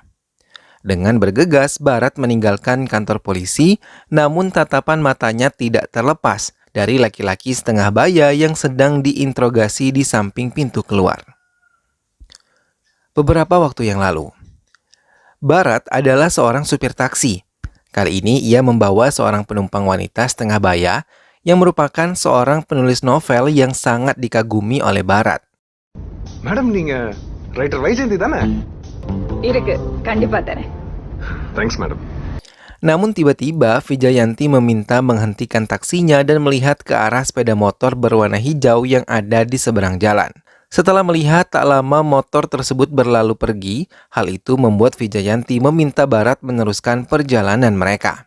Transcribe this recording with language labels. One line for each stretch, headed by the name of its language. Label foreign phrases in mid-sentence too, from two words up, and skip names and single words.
Indonesian: Dengan bergegas, Barat meninggalkan kantor polisi, namun tatapan matanya tidak terlepas dari laki-laki setengah baya yang sedang diinterogasi di samping pintu keluar. Beberapa waktu yang lalu, Barat adalah seorang supir taksi. Kali ini ia membawa seorang penumpang wanita setengah baya yang merupakan seorang penulis novel yang sangat dikagumi oleh Barat.
Tamil: Madam, நீங்க writer வைஜெயந்தி தானே? இருக்கு கண்டிப்பா தரேன்.
English: Thanks, madam.
Indonesian: Namun tiba-tiba Vijayanti meminta menghentikan taksinya dan melihat ke arah sepeda motor berwarna hijau yang ada di seberang jalan. Setelah melihat tak lama motor tersebut berlalu pergi, hal itu membuat Vijayanti meminta Barat meneruskan perjalanan mereka.